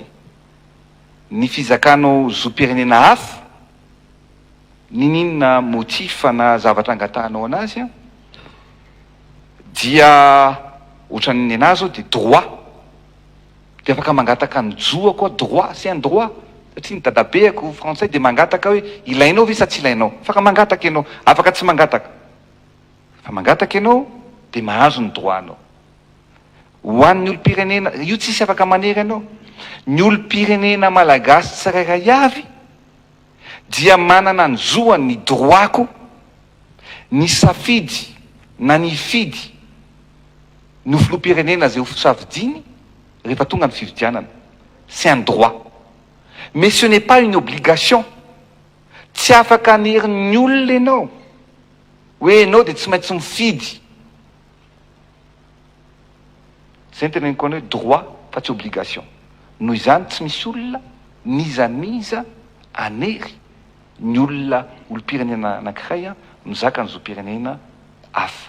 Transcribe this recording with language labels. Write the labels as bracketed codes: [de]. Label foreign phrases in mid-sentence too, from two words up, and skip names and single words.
[mg] Ny fizakanao zom-pirenena hafa, ninina motifa na zavatra angatahanao anazy dia ohatran'ny anazy ao dia droit, dia afaka mangataka ny joa koa droit, [fr] c'est un droit, [mg] satria ny dadabeako frantsay dia mangataka hoe ilainao ve sa tsy ilainao, afaka mangataka ianao, afaka tsy mangataka, fa mangataka ianao dia mahazo ny droit anao. Ho an'ny olo-pirenena io tsisy afaka manery anao, ny olo-pirenena malagasy tsirairay avy dia manana ny zoa ny droitko ny safidy na ny fidy ny filoham-pirenena zay ho savidiny rehefa tonga ny fividianana. [fr] C'est un droit, mais ce n'est pas une obligation. [mg] Tsy afaka hanery ny olona ianao hoe ianao dia tsy maintsy mifidy. Zay ny teneniko anao hoe droit fa tsy obligation. Noho izany tsy misy olona nizaniza hanery ny olona olo-pirenena anankiray mizaka ny zom-pirenena hafa.